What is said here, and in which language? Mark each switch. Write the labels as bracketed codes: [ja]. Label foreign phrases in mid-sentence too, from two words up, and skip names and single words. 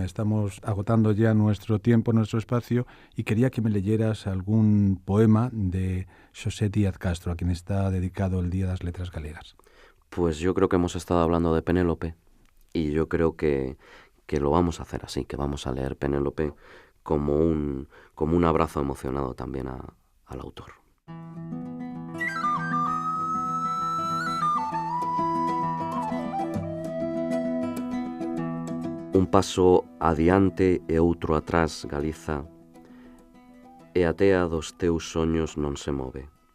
[es] Estamos agotando ya nuestro tiempo, nuestro espacio, y quería que me leyeras algún poema de Xosé Díaz Castro, a quien está dedicado el Día de las Letras Galegas. Pues yo creo que hemos estado hablando de Penélope y yo creo que lo vamos a hacer así, que vamos a leer Penélope como un abrazo emocionado también al autor. [gl] Un paso adiante e outro atrás, Galiza, e a tea dos teus soños non se move.